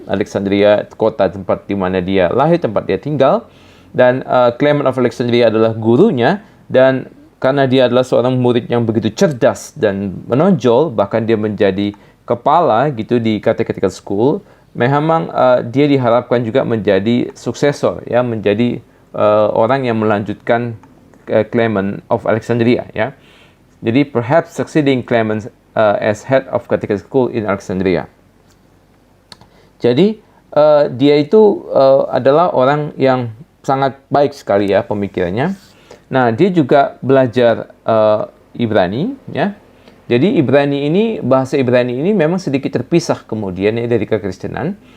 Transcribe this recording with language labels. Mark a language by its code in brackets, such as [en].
[id] Alexandria kota tempat di mana dia lahir, tempat dia tinggal, dan Clement of Alexandria adalah gurunya, dan karena dia adalah seorang murid yang begitu cerdas dan menonjol, bahkan dia menjadi kepala gitu di Catechetical School. Memang dia diharapkan juga menjadi suksesor, ya, menjadi orang yang melanjutkan Clement of Alexandria, ya. Jadi [en] perhaps succeeding Clement as head of Catechetical School in Alexandria. [id] Jadi dia itu adalah orang yang sangat baik sekali, ya, pemikirannya. Nah, dia juga belajar Ibrani, ya. Jadi bahasa Ibrani ini memang sedikit terpisah kemudian, ya, dari kekristenan.